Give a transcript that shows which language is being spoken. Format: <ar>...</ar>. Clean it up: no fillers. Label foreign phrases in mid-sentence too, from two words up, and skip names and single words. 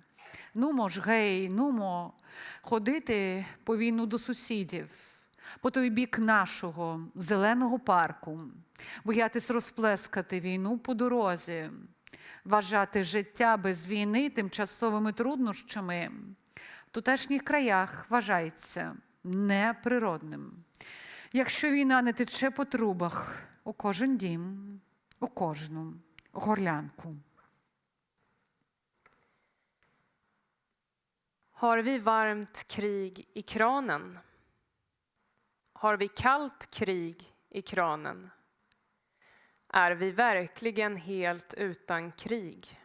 <uk>Нумо ж, гей, нумо ходити по війну до сусідів, по той бік нашого зеленого парку, боятись розплескати війну по дорозі, вважати життя без війни тимчасовими труднощами в тутешніх краях вважається неприродним. Якщо війна не тече по трубах у кожен дім, у кожну горлянку.</uk> <sv>Har vi varmt krig i kranen? Har vi kallt krig i kranen? Är vi verkligen helt utan krig?</sv>